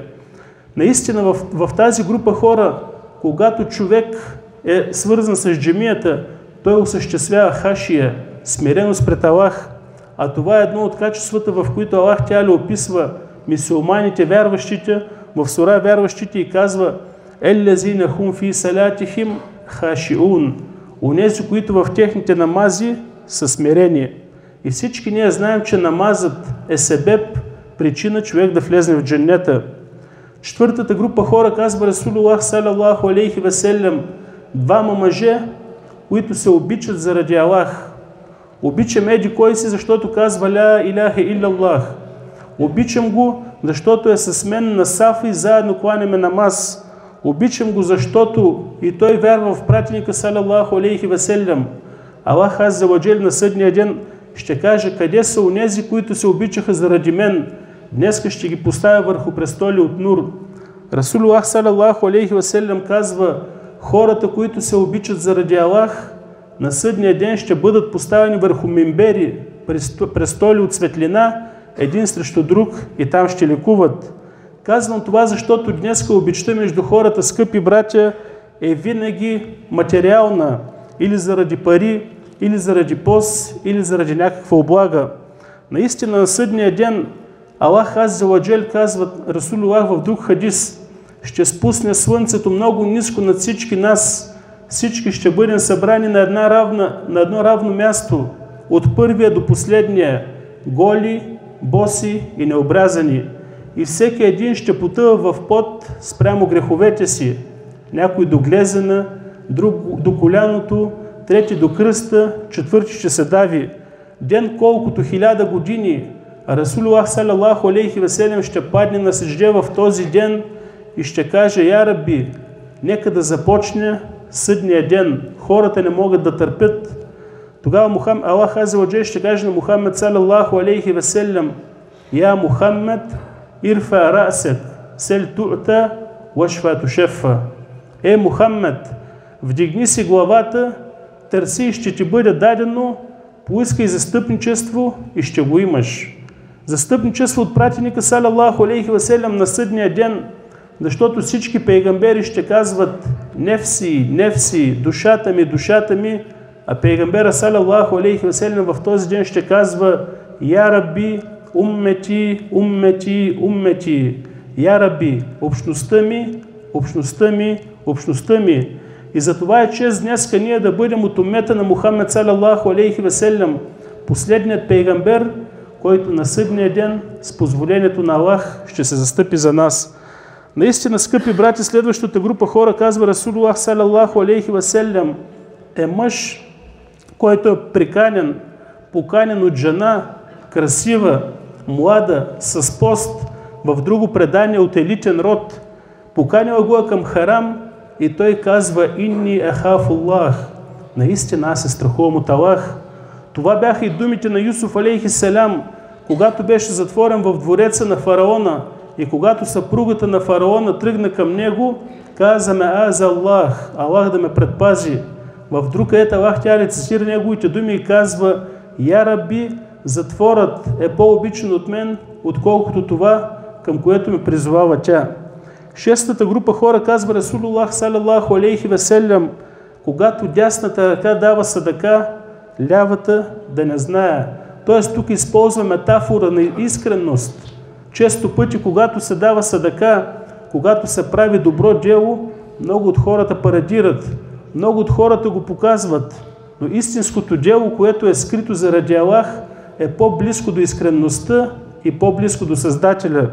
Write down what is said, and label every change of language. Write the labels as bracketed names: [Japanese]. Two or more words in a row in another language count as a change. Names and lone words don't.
[Bulgarian] Наистина в тази група хора, когато човек е свързан с джемията, той осъществява хашия, смиреност пред Аллах. А това е едно от качествата, в които [Arabic] الله تعالى [Bulgarian] описва мюсюлманите, вярващите, в сура вярващите и казва [Arabic] الذين هم في صلاتهم خاشعون, [Bulgarian] онези, които в техните намази са смирени. И всички ние знаем, че намазът е себеб, причина човек да влезе в дженнета. Четвъртата група хора, казва [Arabic] رسول الله صلى الله عليه وسلم, [Bulgarian] двама мъже, които се обичат заради Аллах. Обичам еди кой си, защото казва [Arabic] لا إله إلا الله. [Bulgarian] Обичам го, защото е с мен на сафа и заедно кланяме намаз. Обичам го, защото и той вярва в пратеника [Arabic] صلى الله عليه وسلم. الله عز وجل [Bulgarian] на съдния ден ще каже, къде са онези, които се обичаха заради мен. Днеска ще ги поставя върху престоли от нур. [Arabic] رسول الله صلى الله عليه وسلم [Bulgarian] казва, хората, които се обичат заради Аллах, на съдния ден ще бъдат поставени върху мимбери, престоли от светлина, един срещу друг и там ще лекуват. Казвам това, защото днеска обичта между хората, скъпи братя, е винаги материална, или заради пари, или заради пост, или заради някаква облага. Наистина на съдния ден [Arabic] الله عز وجل, [Bulgarian] казва Расулуллах в друг хадис, ще спусне слънцето много ниско над всички нас. Всички ще бъдем събрани на едно равно място, от първия до последния, голи, боси и необрязани. И всеки един ще потъва в пот спрямо греховете си. Някой до глезена, друг до коляното, трети до кръста, четвърти ще се дави. Ден колкото 1000 години, [Arabic] رسول الله صلى الله عليه وسلم [Bulgarian] ще падне на сежде в този ден и ще каже, [Arabic] يا رب, [Bulgarian] нека да започне съдния ден. Хората не могат да търпят. Тогава [Arabic] الله عز وجل [Bulgarian] ще каже на [Arabic] محمد صلى الله عليه وسلم, يا محمد ارفع رأسك سل تعط واشفع تشفع. [Bulgarian] Е, Мухаммед, вдигни си главата, търси и ще ти бъде дадено, поискай застъпничество и ще го имаш. Застъпничество от пратеника [Arabic] صلى الله عليه وسلم [Bulgarian] на съдния ден, защото всички пейгамбери ще казват [Arabic] نفسي نفسي, [Bulgarian] душата ми, а пейгамбера [Arabic] صلى الله عليه وسلم [Bulgarian] в този ден ще казва [Arabic] يا رب أمتي أمتي أمتي. يا رب, [Bulgarian] общността ми, общността ми, общността ми. И затова е чест днеска ние да бъдем от уммета на [Arabic] محمد صلى الله عليه وسلم, [Bulgarian] последният пейгамбер, който на съдния ден с позволението на Аллах ще се застъпи за нас. Наистина, скъпи брати, следващата група хора, казва [Arabic] رسول الله صلى الله عليه وسلم, [Bulgarian] е мъж, който е приканен, поканен от жена, красива, млада, с пост, в друго предание от елитен род. Поканила го към харам и той казва [Arabic] إني أخاف الله. [Bulgarian] Наистина аз се страхувам от Аллах. Това бяха и думите на Юсуф [Arabic] عليه السلام, [Bulgarian] когато беше затворен в двореца на фараона и когато съпругата на фараона тръгна към него, каза [Arabic] معاذ الله, [Bulgarian] Аллах да ме предпази. В друг ает [Arabic] الله تعالى [Bulgarian] цитира неговите думи и казва [Arabic] يا رب, [Bulgarian] затворът е по-обичан от мен, отколкото това, към което ме призовава тя. Шестата група хора, казва [Arabic] رسول الله صلى الله عليه وسلم, [Bulgarian] когато дясната ръка дава садака, лявата да не знае. Тоест тук използва метафора на искренност. Често пъти, когато се дава садака, когато се прави добро дело, много от хората парадират, много от хората го показват, но истинското дело, което е скрито заради Аллах, е по-близко до искренността и по-близко до Създателя.